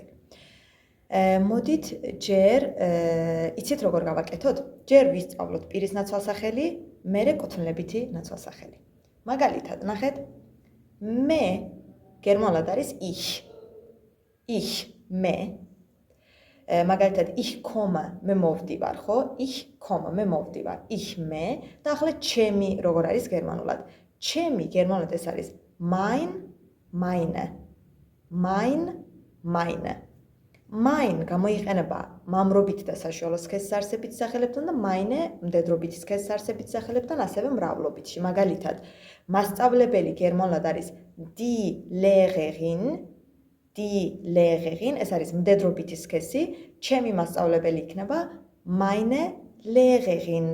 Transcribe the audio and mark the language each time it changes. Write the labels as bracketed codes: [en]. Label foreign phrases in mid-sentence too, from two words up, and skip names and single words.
[ka] მოდით ჯერ იცით როგორ გავაკეთოთ? ჯერ ვისწავლოთ პირის ნაცვალსახელი, მერე კუთვნილებითი ნაცვალსახელი. მაგალითად, ნახეთ, მე გერმანულად არის ich. [de] Ich, [ka] მე. მაგალითად, [de] ich komme, [ka] მე მოვდივარ, ხო? [de] Ich komme, [ka] მე მოვდივარ. Ich, მე. და ახლა ჩემი როგორ არის გერმანულად? ჩემი გერმანულად ეს არის [de] mein, meine. Mein, meine. [ka] Mein გამოიყენება მამრობით და საშუალო სქესის არსებით სახელებთან და meine მდედრობით სქესის არსებით სახელებთან, ასევე მრავლობითში. მაგალითად, მასწავლებელი გერმანულად არის [de] die Lehrerin, [ka] ეს არის მდედრობითი სქესი, ჩემი მასწავლებელი იქნება [de] meine Lehrerin.